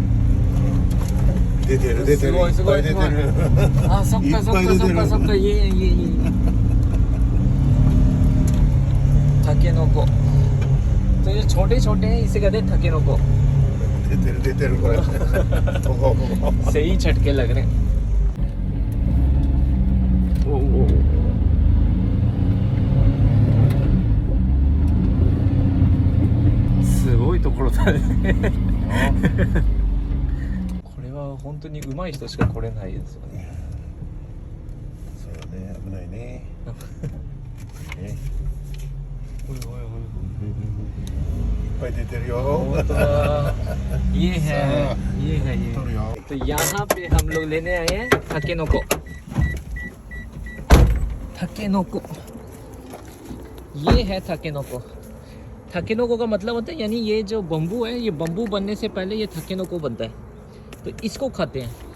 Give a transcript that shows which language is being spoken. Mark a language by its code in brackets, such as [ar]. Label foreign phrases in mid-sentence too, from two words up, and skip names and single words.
[hi] सबका ये थकेनोको। तो ये छोटे छोटे हैं, इसे कहते हैं थकेनोको। सही झटके लग रहे हैं। [ja] すごいところだね。これは本当に上手い人しか来れないですよね。そうね、危ないね。いっぱい出てるよ。本当だ。 [hi] ये है। तो यहाँ पे हम लोग लेने आए हैं थकेनोको। ये है थकेनोको। थकेनोको का मतलब होता है, यानी ये जो बम्बू है, ये बम्बू बनने से पहले ये थकेनोको बनता है, तो इसको खाते हैं।